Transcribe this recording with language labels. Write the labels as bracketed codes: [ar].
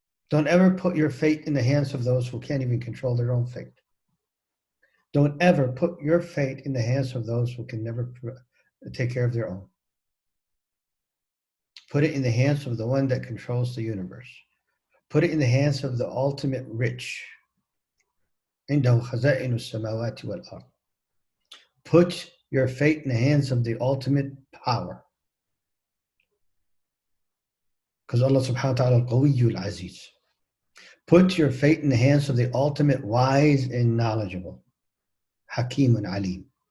[en] Don't ever put your fate in the hands of those who can't even control their own fate. Don't ever put your fate in the hands of those who can never take care of their own. Put it in the hands of the one that controls the universe. Put it in the hands of the ultimate rich. [ar] عنده خزائن السماوات والأرض. [en] Put your fate in the hands of the ultimate power. Because Allah subhanahu wa ta'ala al-Qawiyyul Aziz. Put your fate in the hands of the ultimate wise and knowledgeable. Hakim and Alim.